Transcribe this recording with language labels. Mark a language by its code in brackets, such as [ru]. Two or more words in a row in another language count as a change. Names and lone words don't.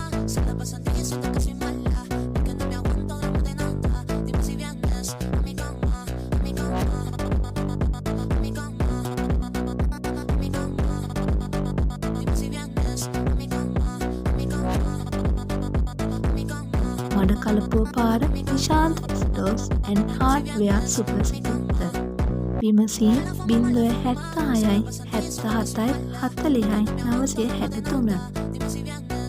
[es] Se la pasan diciendo que soy mala y que no me aguanto drama de nada. Dime si vienes a mi cama, a mi cama, a mi cama, a mi cama. Dime si vienes a mi cama, a mi cama, a mi cama. [si] මඩ කලපුව පාර නිශාන්ත ස්ටෝර්ස් ඇන්ඩ් හාඩ්වෙයාර් සුපර් ස්ටෝර්. විමසීම් 076යි 77යි 40යි 963